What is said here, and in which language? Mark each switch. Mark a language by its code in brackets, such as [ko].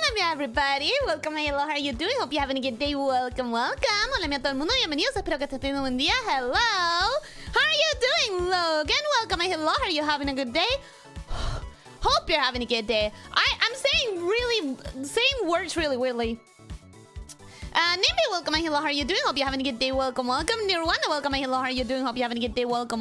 [en] Everybody, welcome, hello, how are you doing? Hope you're having a good day. Welcome. [es] Hola a todo el mundo, bienvenidos. Espero que estés teniendo un buen día. [en] Hello. How are you doing, Logan? Welcome, hello. Are you having a good day? Hope you're having a good day. I'm saying words really weirdly. Nimby, welcome, hello, how are you doing? Hope you're having a good day. Welcome. Nirwana, welcome, hello, how are you doing? Hope you're having a good day. Welcome.